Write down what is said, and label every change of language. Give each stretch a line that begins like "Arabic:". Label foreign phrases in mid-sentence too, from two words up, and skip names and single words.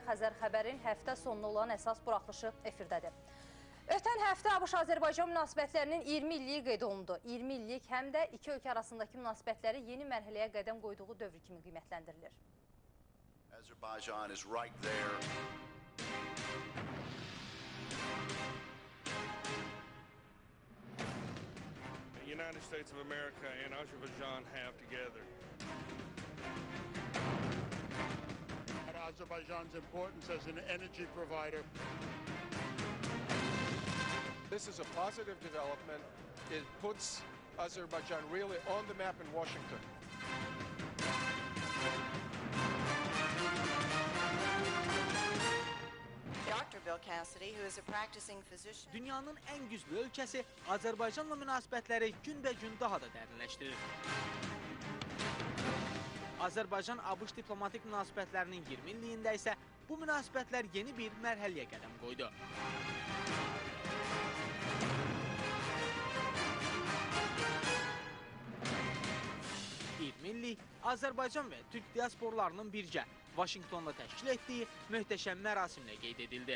Azerbaijani: Xəzər xəbərin həftə sonuna olan əsas buraxılışı efirdədir. Ötən həftə ABŞ-Azərbaycan münasibətlərinin 20 illiyi qeyd olundu. 20 illik həm də iki ölkə arasındakı münasibətləri yeni mərhələyə qədəm qoyduğu dövr kimi qiymətləndirilir.
English: Azerbaijan is right there. The United States of America and Azerbaijan have together. Azerbaijan's importance as an energy provider. This is a positive development. It puts Azerbaijan really on the map in Washington. Dr. Bill Cassidy, who is a practicing physician.
Azerbaijani: Dünyanın ən güclü ölkəsi Azərbaycanla münasibətləri günbəgün daha da dərinləşdirir. Azərbaycan-ABŞ diplomatik münasibətlərinin 20 illiyində isə bu münasibətlər yeni bir mərhələyə qədəm qoydu. Millik Azərbaycan və Türk diasporlarının birgə Vaşinqtonda təşkil etdiyi möhtəşəm mərasimlə qeyd edildi.